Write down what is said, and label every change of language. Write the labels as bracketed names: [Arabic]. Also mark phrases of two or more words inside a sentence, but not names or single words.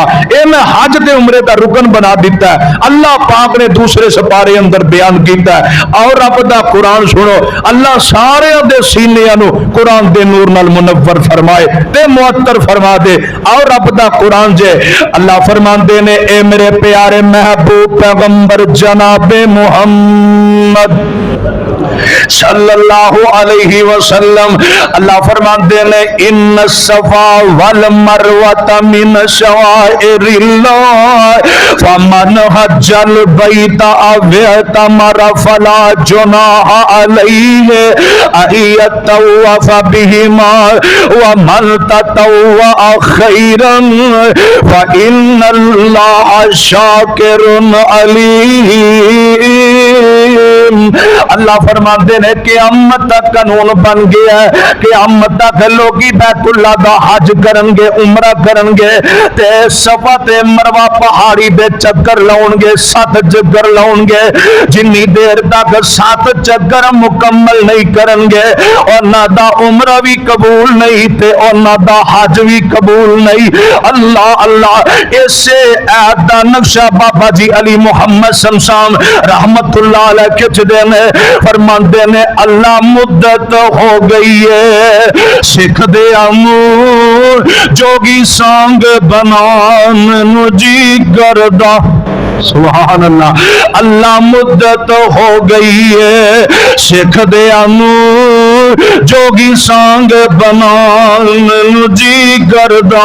[Punjabi] ਯੇ ਮੈਂ ਹੱਜ ਤੇ ਉਮਰੇ ਕਾ ਰੁਕਨ ਬਣਾ ਦਿੱਤਾ ਹੈ। ਅੱਲਾਹ ਪਾਕ ਨੇ ਦੂਸਰੇ ਸਪਾਰੇ ਅੰਦਰ ਬਯਾਨ ਕੀਤਾ ਹੈ। ਔਰ ਰੱਬ ਦਾ ਕੁਰਾਨ ਸੁਣੋ, ਅੱਲਾਹ ਸਾਰੇ ਦੇ ਸੀਨਿਆਂ ਨੂੰ ਕੁਰਾਨ ਦੇ ਨੂਰ ਨਾਲ ਮੁਨੱਵਰ ਫ਼ਰਮਾਏ ਤੇ ਮੁਅੱਤਰ ਫ਼ਰਮਾ ਦੇ। ਔਰ ਰੱਬ ਦਾ ਕੁਰਾਨ ਜੇ ਅੱਲਾਹ ਫ਼ਰਮਾਂਦੇ ਨੇ, ਏ ਮੇਰੇ ਪਿਆਰੇ ਮਹਿਬੂਬ ਪੈਗ਼ੰਬਰ ਜਨਾਬੇ ਮੁਹੰਮਦ [Arabic] صلى الله عليه وسلم, [Punjabi] ਅੱਲਾਹ ਫ਼ਰਮਾਤੇ ਨੇ, [Arabic] إن الصفا والمروة من شعائر الله فمن حج البيت أو اعتمر فلا جناح عليه أن يطوف بهما ومن تطوع خيرا فإن الله شاكر عليم. [Punjabi] ਅੱਲਾਹ ਫ਼ਰਮਾਤੇ ਨੇ ਕ਼ਯਾਮਤ ਤਕ ਕਾਨੂਨ ਬਣ ਗਿਆ ਹੈ, ਕ਼ਯਾਮਤ ਤਕ ਲੋਕ ਬੈਤੁੱਲਾਹ ਦਾ ਹੱਜ ਕਰਨਗੇ, ਉਮਰਾ ਕਰਨਗੇ, ਤੇ ਸਫ਼ਾ ਤੇ ਮਰਵਾ ਪਹਾੜੀ ਦੇ ਚੱਕਰ ਲਾਉਣਗੇ, 7 ਚੱਕਰ ਲਾਉਣਗੇ। ਜਿੰਨੀ ਦੇਰ ਤਕ 7 ਚੱਕਰ ਮੁਕੰਮਲ ਨਹੀਂ ਕਰਨਗੇ, ਉਨ੍ਹਾਂ ਦਾ ਉਮਰਾ ਭੀ ਕ਼ਬੂਲ ਨਹੀਂ ਤੇ ਉਨ੍ਹਾਂ ਦਾ ਹੱਜ ਭੀ ਕ਼ਬੂਲ ਨਹੀਂ। ਅੱਲਾਹ ਅੱਲਾਹ, ਇਸੇ ਐਤ ਦਾ ਨਕ਼ਸ਼ਾ ਬਾਬਾ ਜੀ ਅਲੀ ਮੁਹੰਮਦ ਸ਼ਮਸ਼ਾਨ [Arabic] رحمة الله عليه [Punjabi] ਖਿੱਚਦੇ ਨੇ, ਫ਼ਰਮਾਂਦੇ ਨੇ, ਅੱਲਾਹ ਮੁੱਦਤ ਹੋ ਗਈ ਹੈ ਸਿੱਖ ਦੇ ਜੋਗੀ ਸਾਂਗ ਬਣਾਨ ਜੀ ਕਰਦਾ। [Arabic] سبحان الله, [Punjabi] ਅੱਲਾਹ ਮੁੱਦਤ ਹੋ ਗਈ ਹੈ ਸਿੱਖ ਦੇ ਜੋਗੀ ਸਾਂਗ ਬਣਾਨ ਜੀ ਕਰਦਾ।